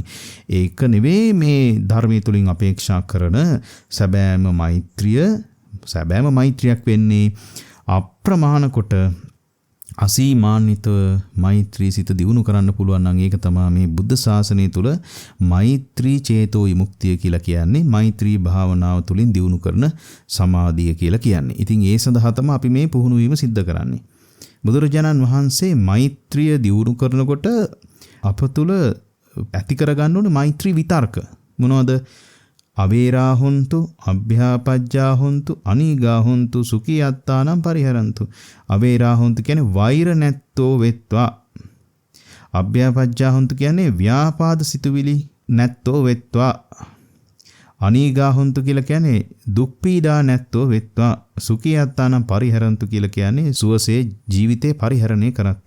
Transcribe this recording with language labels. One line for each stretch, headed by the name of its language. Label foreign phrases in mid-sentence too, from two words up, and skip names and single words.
Sinhala: ඒක නෙවෙයි මේ ධර්මයේ තුලින් අපේක්ෂා කරන සැබෑම මෛත්‍රියක් වෙන්නේ අප්‍රමාණ කොට අසීමාන්විතව මෛත්‍රී සිත දියුණු කරන්න පුළුවන් නම් ඒක තමයි මේ බුද්ධ ශාසනය තුල මෛත්‍රී චේතෝ විමුක්තිය කියලා කියන්නේ. මෛත්‍රී භාවනාව තුලින් දියුණු කරන සමාධිය කියලා කියන්නේ. ඉතින් ඒ සඳහා තමයි අපි මේ පුහුණු වීම සිද්ධ කරන්නේ. බුදුරජාණන් වහන්සේ මෛත්‍රිය දියුණු කරනකොට අප තුළ ඇති කරගන්න ඕනේ මෛත්‍රී විතර්ක. මොනවද?
Pali: අවේරා හොන්තු, අභ්‍යාපජ්ජා හොන්තු, අනීගා හොන්තු, සුඛියත්තානම් පරිහරන්තු. අවේරා හොන්තු
Sinhala: කියන්නේ වෛර නැත්තෝ වෙත්වා.
Pali: අභ්‍යාපජ්ජා හොන්තු
Sinhala: කියන්නේ ව්‍යාපාද සිතුවිලි නැත්තෝ වෙත්වා.
Pali: අනීගා හොන්තු
Sinhala: කියලා කියන්නේ දුක් පීඩා නැත්තෝ වෙත්වා.
Pali: සුඛියත්තානම් පරිහරන්තු
Sinhala: කියලා කියන්නේ සුවසේ ජීවිතේ පරිහරණය කරත්වා.